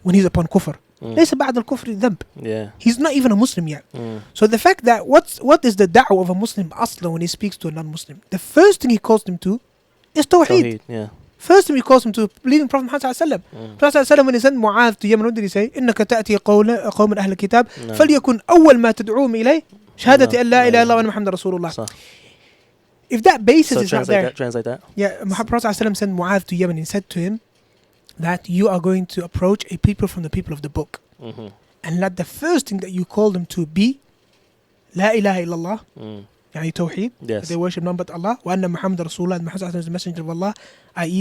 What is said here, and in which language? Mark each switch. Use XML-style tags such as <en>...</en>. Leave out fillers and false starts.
<en>When he's upon kufr.</en> <ar>ليس بعد الكفر ذنب.</ar> <en>Yeah. He's not even a Muslim yet. So the fact that, what is the da'wah of a Muslim aslan when he speaks to a non-Muslim? The first thing he calls them to is tawheed. Yeah. First thing he calls him to believe in Prophet Muhammad sallallahu alaihi wasallam. Prophet sallallahu alaihi wasallam, when he sent Mu'adh to Yemen, what did he say?</en> <ar>إنك تأتي قوم أهل الكتاب فليكن أول ما تدعوهم إليه شهادة أن لا إله إلا الله وأن محمد رسول الله.</ar> <en>If that basis is not there, translate that. Yeah, Prophet sallallahu alaihi wasallam sent Mu'adh to Yemen and said to him that you are going to approach a people from the people of the book, and let the first thing that you call them to be La ilaha illallah.</en> <ar>يعني توحيد,</ar> <en>they worship none but Allah,</en> <ar>وأن محمد رسول الله,</ar> <en>and Muhammad is the messenger of Allah, i.e.</en>